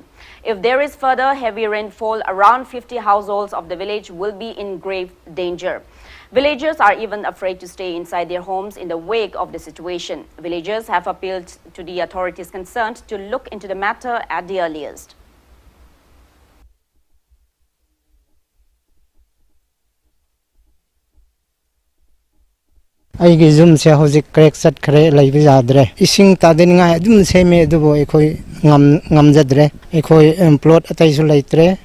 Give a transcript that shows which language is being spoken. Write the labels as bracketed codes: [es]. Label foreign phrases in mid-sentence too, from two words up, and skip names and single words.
[en] If there is further heavy rainfall, around 50 households of the village will be in grave danger. Villagers are even afraid to stay inside their homes in the wake of the situation. Villagers have appealed to the authorities concerned to look into the matter at the earliest. [mni] ꯑꯩꯒꯤ ꯖꯨꯝꯁꯦ ꯍꯧꯖꯤꯛ ꯀ꯭ꯔꯦꯛ ꯆꯠꯈ꯭ꯔꯦ ꯂꯩꯕ ꯌꯥꯗ꯭ꯔꯦ ꯏꯁꯤꯡ ꯇꯥꯗꯅꯤꯡꯉꯥꯏ ꯑꯗꯨꯝ ꯁꯦꯝꯃꯦ ꯑꯗꯨꯕꯨ ꯑꯩꯈꯣꯏ ꯉꯝꯖꯗ꯭ꯔꯦ ꯑꯩꯈꯣꯏ ꯄ꯭ꯂꯣꯠ ꯑꯇꯩꯁꯨ ꯂꯩꯇ꯭ꯔꯦ